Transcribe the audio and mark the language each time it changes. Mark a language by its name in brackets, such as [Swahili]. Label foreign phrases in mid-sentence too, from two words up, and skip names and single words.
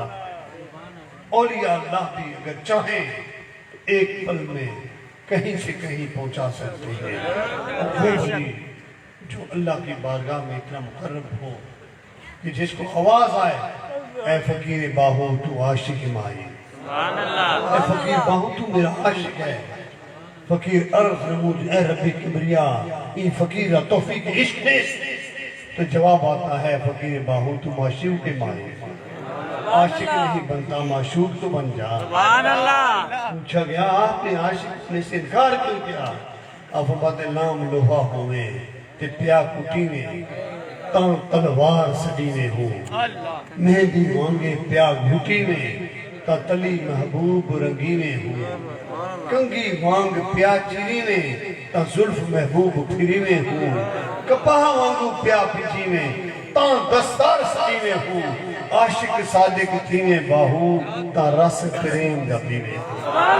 [Urdu] اولیاء اللہ بھی اگر چاہیں ایک پل میں کہیں سے کہیں پہنچا سکتے ہیں، اور وہ ولی جو اللہ کی بارگاہ میں اتنا مقرب ہو کہ جس کو آواز آئے [Persian] اے فقیر باہو تو عاشق مائی، [Urdu] اے فقیر باہو تو میرا عاشق ہے، [Persian] فقیر عرض نمود اے رب کبریا این فقیر توفیق عشق نیست، [Urdu] تو جواب آتا ہے [Persian] فقیر باہو تو معشوق مائی، [Urdu] عاشق نہیں بنتا معشوق تو بن جا۔ سبحان اللہ۔ پوچھا گیا آپ نے عاشق نے سے انکار کیوں کیا؟ آپ فرماتے [Punjabi] لام لوہا ہوئے تے پیا کٹی میں تاں تلوار سڑی میں ہو مہندی مانگے پیا گھٹی میں تا تلی محبوب رنگی میں ہو کنگی وانگ پیا چیری میں تا زلف محبوب پھری میں ہو کپاہ وانگو پیا پچی میں تاں دستار سڑی میں ہو عاشق صادق تھی میں باہو تا رس کریم دبی میں ہو